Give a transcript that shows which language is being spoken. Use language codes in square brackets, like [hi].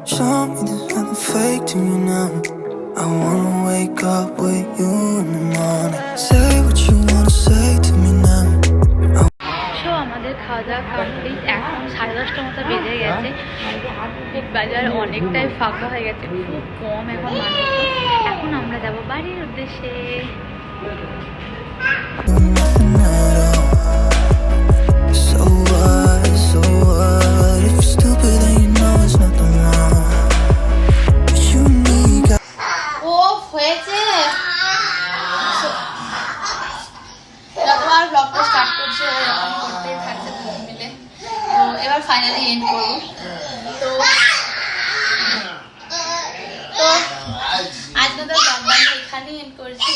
[en] Show me there's nothing fake to me now. I wanna wake up with you in the morning. Say what you wanna say to me now. [bn] So আমাদের খাওয়া দাওয়া complete, এখন 10:30 মতো বেজে গেছে। বাজার অনেকটাই ফাঁকা হয়ে গেছে, খুব কম এখন মানুষ। এখন আমরা যাব বাড়ির উদ্দেশ্যে। [en] Nothing at all. So what? So what? If you're stupid, then you know there's nothing wrong. But you need. [bn] ও হয়েছে যতবার ব্লগটা স্টার্ট করছে ও এরকম করতেই থাকছে দুজন মিলে। তো এবার ফাইনালি এন্ড করবো। তো আজকে তো ব্লগটা আমি এখানেই এন্ড করছি।